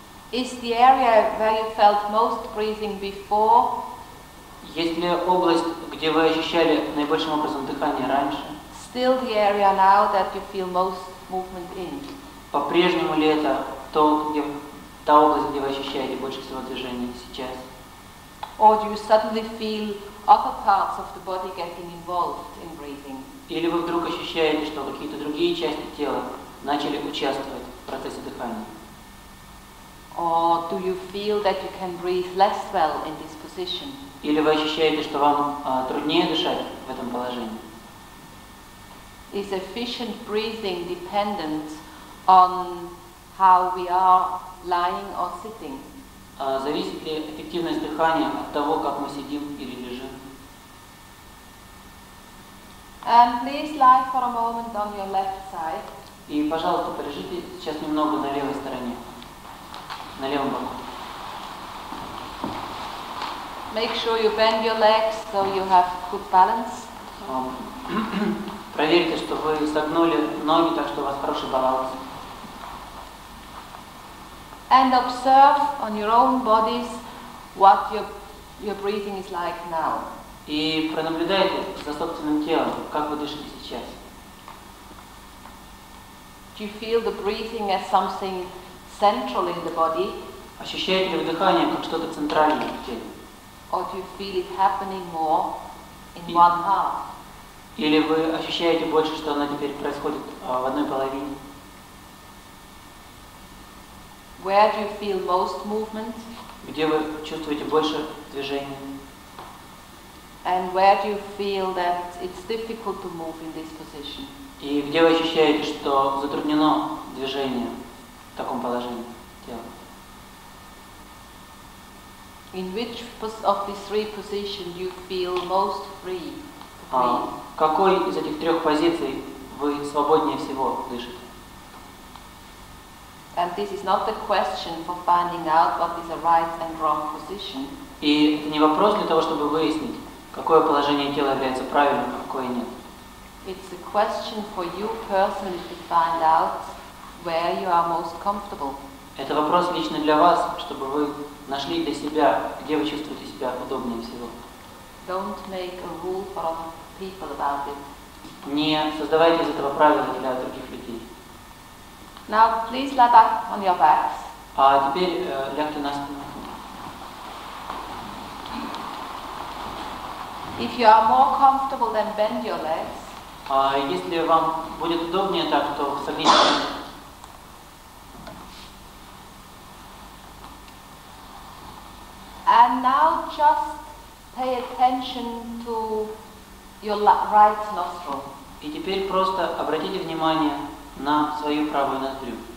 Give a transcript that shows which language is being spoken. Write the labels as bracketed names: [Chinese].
[English] Is the area where you felt most breathing before [Russian] Есть ли область, где вы ощущали наибольшим образом дыхание раньше? [English] still the area now that you feel most movement in? [Russian] По-прежнему ли это та область, где вы ощущаете больше всего движения сейчас? [English] Or do you suddenly feel other parts of the body getting involved in breathing? [Russian] Или вы вдруг ощущаете, что какие-то другие части тела начали участвовать в процессе дыхания? [English] Or do you feel that you can breathe less well in this position? [Russian] Или вы ощущаете, что вам труднее дышать в этом положении? [English] Is efficient breathing dependent on how we are lying or sitting? [Russian] Зависит ли эффективность дыхания от того, как мы сидим или лежим? [English] And please lie for a moment on your left side. [Russian] И, пожалуйста, полежите сейчас немного на левой стороне, на левом боку. [English] Make sure you bend your legs so you have good balance. [Russian] Проверьте, что вы согнули ноги, так что у вас хороший баланс. [English] And observe on your own bodies what your breathing is like now. [Russian] И пронаблюдайте за собственным телом, как вы дышите сейчас. [English] Do you feel the breathing as something central in the body? [Russian] Ощущаете ли вы дыхание как что-то центральное в теле? [English] Or do you feel it happening more in one half? [Russian] Или вы ощущаете больше, что оно теперь происходит в одной половине? [English] Where do you feel most movement? [Russian] Где вы чувствуете больше движения? [English] And where do you feel that it's difficult to move in this position? [Russian] И где вы ощущаете, что затруднено движение в таком положении тела? [English] In which of these three positions you feel most free to breathe? [Russian] Какой из этих трех позиций вы свободнее всего дышите? [English] And this is not the question for finding out what is a right and wrong position. [Russian] И это не вопрос для того, чтобы выяснить, какое положение тела является правильным, а какое нет. [English] It's a question for you personally to find out where you are most comfortable. [Russian] Это вопрос лично для вас, чтобы вы нашли для себя, где вы чувствуете себя удобнее всего. [English] Don't make a rule for other people about it. [Russian] Не создавайте из этого правила для других людей. [English] Now, please lie back on your backs. [Russian] А теперь лягте на спину. [English] If you are more comfortable, then bend your legs. [Russian] Если вам будет удобнее так, то согните ноги. [English] And now just pay attention to your right nostril. [Russian] И теперь просто обратите внимание на свою правую ноздрю.